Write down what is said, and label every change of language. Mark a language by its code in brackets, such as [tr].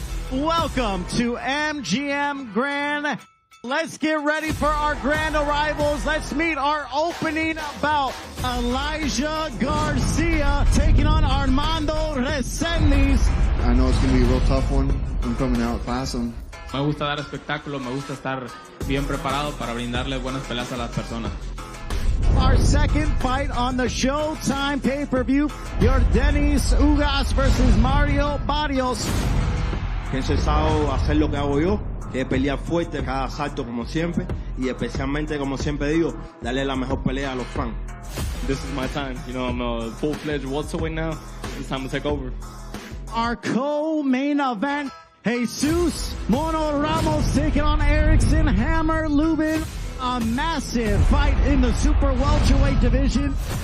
[en] Welcome to MGM Grand. Let's get ready for our grand arrivals. Let's meet our opening bout. Elijah Garcia taking on Armando Resendiz. I know it's going to be a real tough one. I'm coming out fast. [es] Me gusta dar espectáculo, me gusta estar bien preparado para brindarle buenas peleas a las personas. [en] Our second fight on the Showtime pay-per-view, your Denis Ugas versus Mario Barrios. [es] Que he cesado hacer lo que hago yo, que es pelear fuerte cada asalto como siempre, y especialmente, como siempre digo, darle la mejor pelea a los fans. [en] This is my time. You know, I'm a full-fledged welterweight now. It's time to take over. Our co-main event, Jesus Mono Ramos taking on Erickson Hammer Lubin. A massive fight in the super welterweight division.